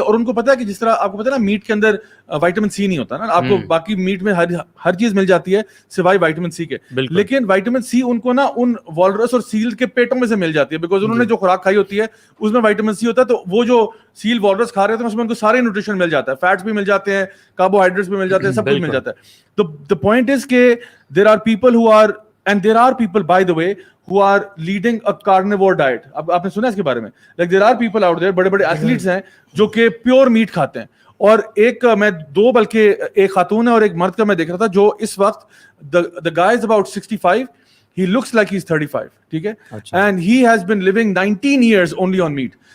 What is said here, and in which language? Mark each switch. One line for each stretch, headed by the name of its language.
Urdu: اور ان کو پتا ہے کہ جس طرح آپ کو پتا ہے نا میٹ کے اندر وائٹامن سی نہیں ہوتا نا, آپ کو باقی میٹ میں ہر چیز مل جاتی ہے سوائے وائٹامن سی کے, لیکن وائٹامن سی ان کو نا ان والرس اور سیل کے پیٹوں میں سے مل جاتی ہے, بیکاز انہوں نے جو خوراک کھائی ہوتی ہے اس میں وائٹامن سی ہوتا ہے. تو وہ جو سیل والرس کھا رہے ہوتے ہیں اس میں ان کو سارے نیوٹریشن مل جاتا ہے, فیٹس بھی مل جاتے ہیں, کاربوہائیڈریٹس بھی مل جاتے ہیں, سب کچھ مل جاتا ہے.
English: تو the point is کہ there are people who are, and there are people by the way who are leading a carnivore diet.
Urdu: اب آپ نے سنا اس کے بارے میں,
English: like there are people out there,
Urdu: بڑے بڑے ایتھلیٹس ہیں جو کہ پیور میٹ کھاتے ہیں. اور ایک میں دو بلکہ ایک خاتون ہے اور ایک مرد کا میں دیکھ رہا تھا جو اس وقت
English: the guy is about 65, he looks like he's 35,
Urdu: ٹھیک ہے,
English: and he has been living 19 years only on meat.